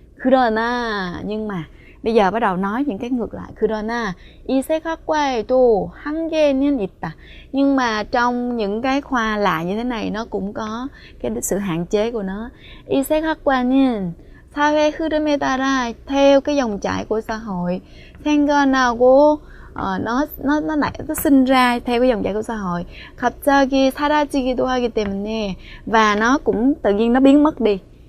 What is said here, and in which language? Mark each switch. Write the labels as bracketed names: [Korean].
[Vietnamese] 그러나, nhưng mà bây giờ bắt đầu nói những cái ngược lại. [Korean] 그러나 이색학과에도 한계는 있다. [Vietnamese] Nhưng mà trong những cái khoa lạ như thế này nó cũng có cái sự hạn chế của nó. [Korean] 이색학과는 사회 흐름에 따라 [Vietnamese] theo cái dòng chảy của xã hội, [Korean] 생겨나고 [Vietnamese] nó sinh ra theo cái dòng chảy của xã hội, [Korean] 갑자기 사라지기도 하기 때문에, [Vietnamese] và nó cũng tự nhiên nó biến mất đi.